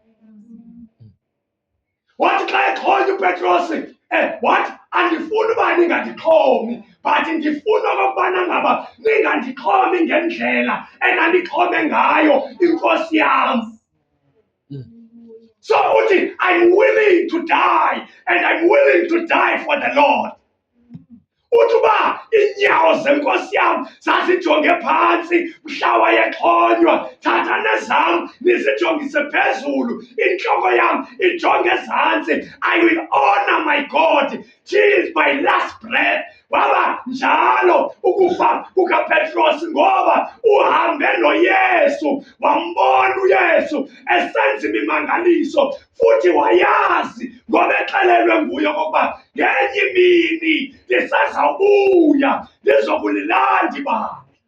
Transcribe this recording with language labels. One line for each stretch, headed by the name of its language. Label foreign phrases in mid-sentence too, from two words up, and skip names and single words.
Xhosa: Wathi xa ekhonywa uPetros wathi andifuni uba ningandixhomi, but ndifuna okokubana ngaba ningandixhomi ngendlela enandixhome ngayo iNkosi yam. So uthi,
English: I'm willing to die, and I'm willing to die for the Lord.
Xhosa: Uthi uba iinyawo zenkosi yam zazijonge phantsi mhla wayexhonywa, thatha nezam nizijongise phezulu, intloko yam ijonge ezantsi.
English: I will honor my God till my last breath.
Xhosa: Waba njalo ukufa kukaPetros, ngoba uhambe noYesu, wambona uYesu esenza imimangaliso, futhi wayazi ngoba exelelwe nguye okokuba ngenye imini lisazawubuya lizokulilanda ibandla.